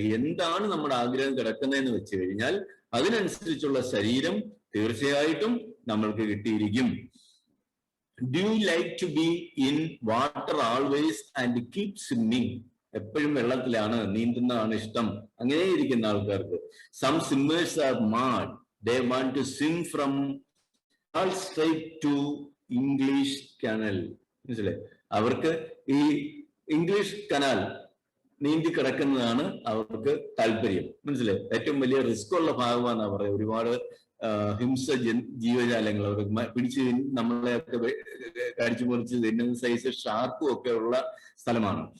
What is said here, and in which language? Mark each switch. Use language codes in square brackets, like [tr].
[ml] എന്താണ് നമ്മുടെ ആഗ്രഹം കിടക്കുന്നതെന്ന് വെച്ച് കഴിഞ്ഞാൽ അതിനനുസരിച്ചുള്ള ശരീരം തീർച്ചയായിട്ടും നമ്മൾക്ക് കിട്ടിയിരിക്കും. [en] Do you like to be in water always and keep swimming? [ml] എപ്പോഴും വെള്ളത്തിലാണ്, നീന്തുന്നതാണ് ഇഷ്ടം. അങ്ങനെ ഇരിക്കുന്ന ആൾക്കാർക്ക് [en] Some swimmers are mad, they want to swim from all straight to English Canal. [ml] മനസ്സിലായി? അവർക്ക് ഈ ഇംഗ്ലീഷ് കനാൽ നീന്തി കിടക്കുന്നതാണ് അവർക്ക് താല്പര്യം. മനസ്സിലായി? ഏറ്റവും വലിയ റിസ്ക് ഉള്ള ഭാഗമാണെന്നാ പറയുക. ഒരുപാട് ഹിംസ ജീവജാലങ്ങൾ അവർക്ക് പിടിച്ച് നമ്മളെയൊക്കെ കടിച്ചു മുറിച്ച് തിന്നുന്ന സൈസ് ഷാർക്കും ഒക്കെ ഉള്ള സ്ഥലമാണ്.